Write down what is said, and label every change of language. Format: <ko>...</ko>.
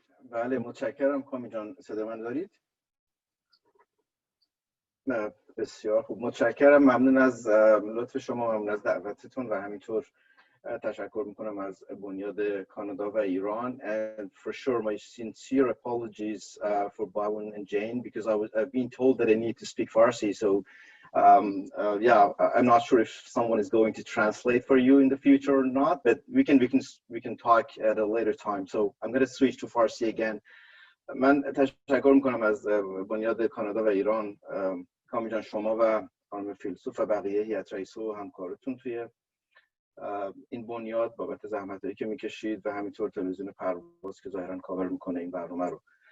<fa>بله متشکرم کامی جان، صدا من دارید؟ بسیار خوب، متشکرم، ممنون از لطف شما، ممنون از دعوتتون و همینطور تشکر میکنم از بنیاد کانادا و ایران.</fa> <en>And for sure my sincere apologies for Bawun and Jane because I've been told that I need to speak Farsi, so yeah, I'm not sure if someone is going to translate for you in the future or not, but we can talk at a later time. So I'm going to switch to Farsi again.</en> <fa>من تشکر میکنم از بنیاد کانادا و ایران، کامی جان، شما و خانم فیلسوف و بقیه هیئت رئیسه و همکارتون توی این بنیاد بابت زحمتایی که میکشید و همینطور تلویزیون پرواز که ظاهرا کاور میکنه این برنامه رو.</fa>